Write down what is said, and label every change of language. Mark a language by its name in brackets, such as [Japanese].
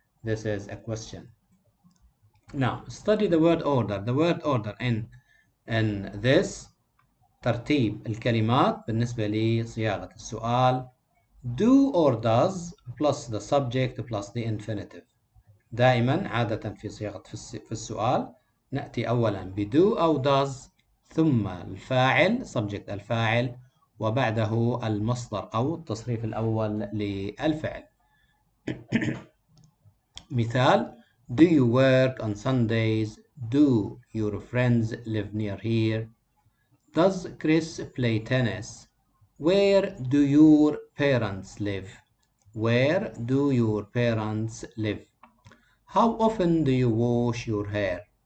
[English] This is a question. Now, study the word order. The word order in this [Arabic] ترتيب الكلمات بالنسبة لصياغة السؤال [English] do or does plus the subject plus the infinitive. [Arabic] دائما عادة في صياغة في السؤال نأتي أولا بدو أو does ثم الفاعل subject الفاعل وبعده المصدر أو التصريف الأول للفعل. مثال [English] do you work on Sundays? Do your friends live near here? Does Chris play tennis? Where do your parents live? Where do your parents live? How often do you wash your hair?